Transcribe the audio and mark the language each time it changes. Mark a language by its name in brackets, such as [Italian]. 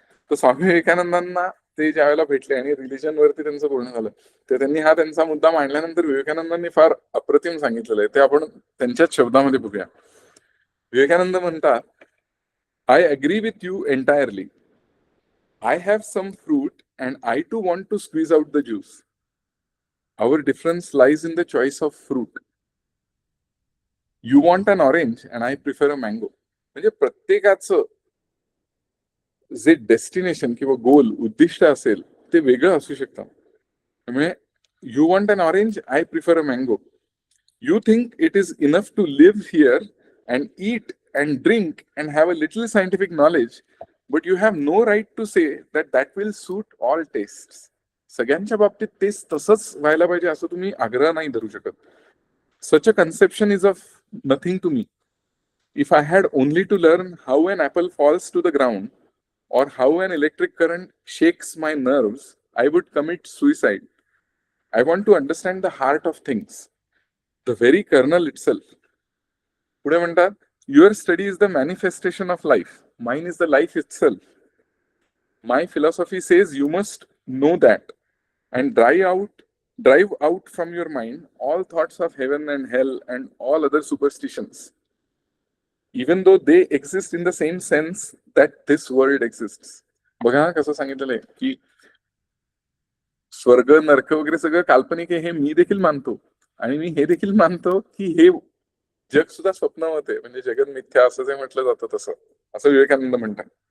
[Marathi] तर स्वामी विवेकानंदांना ते ज्या वेळेला भेटले आणि रिलिजन वरती त्यांचं बोलणं झालं, तर त्यांनी हा त्यांचा मुद्दा मांडल्यानंतर विवेकानंदांनी फार अप्रतिम सांगितलेलं आहे. ते आपण त्यांच्याच शब्दामध्ये बघूया. विवेकानंद म्हणतात, [English] I agree with you entirely. I have some fruit and I too want to squeeze out the juice. Our difference lies in the choice of fruit. You want an orange and I prefer a mango. [Marathi] म्हणजे प्रत्येकाचं जे destination किंवा गोल उद्दिष्ट असेल ते वेगळं असू शकतं. त्यामुळे [English] You want an orange, I prefer a mango. You think it is enough to live here and eat and drink and have a little scientific knowledge, but you have no right to say that will suit all taste. [Marathi] सगळ्यांच्या बाबतीत तेच तसंच व्हायला पाहिजे असं तुम्ही आग्रह नाही धरू शकत. [English] Such a conception is of nothing to me. If I had only to learn how an apple falls to the ground or how an electric current shakes my nerves, I would commit suicide. I want to understand the heart of things, the very kernel itself. [Marathi] पुढे म्हणतात, [English] your study is the manifestation of life. Mine is the life itself. My philosophy says you must know that and drive out from your mind all thoughts of heaven and hell and all other superstitions, even though they exist in the same sense that this world exists. [Marathi] बघा कसं सांगितलेलं आहे की स्वर्ग नरक वगैरे सगळं काल्पनिक आहे हे मी देखील मानतो, आणि मी हे देखील मानतो की हे जग सुद्धा स्वप्नवत आहे, म्हणजे जगत मिथ्या असं जे म्हटलं जातं तसं, असं विवेकानंद म्हणतात.